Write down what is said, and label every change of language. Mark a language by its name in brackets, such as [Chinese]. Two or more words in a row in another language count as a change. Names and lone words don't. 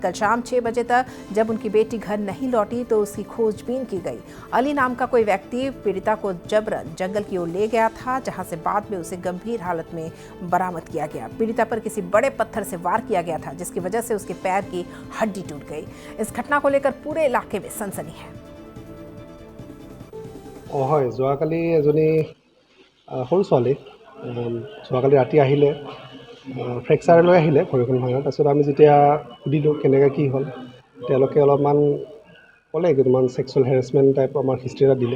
[Hindi] कल शाम 6 बजे तक जब उनकी बेटी घर नहीं लौटी तो उसकी खोजबीन की गई। अली नाम का कोई व्यक्ति पीड़िता को जबरन जंगल की ओर ले गया था, जहां से बाद में उसे गंभीर हालत में बरामद किया गया। पीड़िता पर किसी बड़े पत्थर से वार किया गया था, जिसकी वजह से उसके पैर की हड्डी टूट गई। इस घटना को लेकर पूरे इलाके में सनसनी है। [Assamese] হয় যোৱাকালি এজনী সৰু ছোৱালী যোৱাকালি ৰাতি আহিলে ফ্ৰেকচাৰ লৈ আহিলে ভৰিখন ভাঙা। তাৰপিছত আমি যেতিয়া সুধিলোঁ কেনেকৈ কি হ'ল, তেওঁলোকে অলপমান ক'লে কিছুমান [English] sexual harassment [Assamese] টাইপ আমাৰ হিষ্ট্ৰী এটা দিলে।